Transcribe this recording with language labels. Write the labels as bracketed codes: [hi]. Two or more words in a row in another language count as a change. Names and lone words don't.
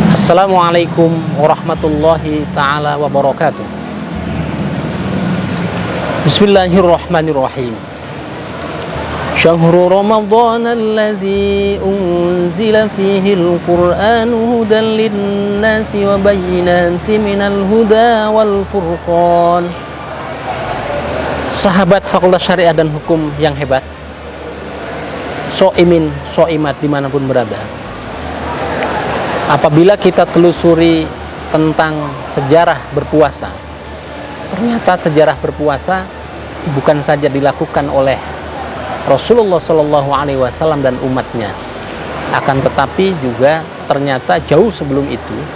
[ar] السلام عليكم ورحمة الله تعالى وبركاته. بسم الله الرحمن الرحيم. شهر رمضان الذي أنزل فيه القرآن هدى للناس وبينات من الهدى والفرقان. [id] Sahabat Fakultas Syariah dan Hukum yang hebat, [ar] صائمين، صائمات [id] dimanapun berada, apabila kita telusuri tentang sejarah berpuasa, ternyata sejarah berpuasa bukan saja dilakukan oleh Rasulullah [ar] صلى الله عليه وسلم [id] dan umatnya, akan tetapi juga ternyata jauh sebelum itu